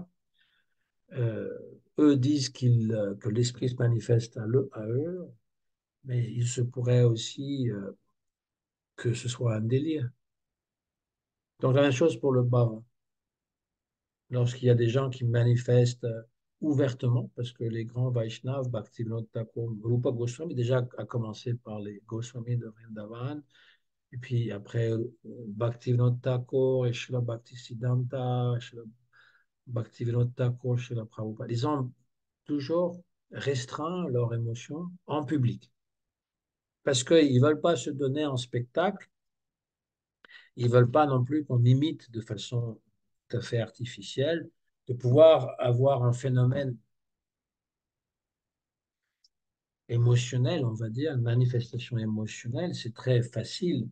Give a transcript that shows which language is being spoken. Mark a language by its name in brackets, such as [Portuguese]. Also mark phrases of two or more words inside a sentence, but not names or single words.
[French] Euh, Eux disent que l'esprit se manifeste à eux, mais il se pourrait aussi que ce soit un délire. Donc la même chose pour le bas. Lorsqu'il y a des gens qui manifestent ouvertement, parce que les grands Vaishnavas, Bhaktivinoda Thakur, Rupa Goswami, déjà à commencer par les Goswami de Vrindavan, et puis après Bhaktivinoda Thakur et Srila Bhaktisiddhanta, Srila Bhaktivinoda Thakur, Srila Prabhupada, ils ont toujours restreint leurs émotions en public, parce qu'ils ne veulent pas se donner en spectacle, ils ne veulent pas non plus qu'on imite de façon tout à fait artificielle, de pouvoir avoir un phénomène émotionnel, on va dire, une manifestation émotionnelle, c'est très facile.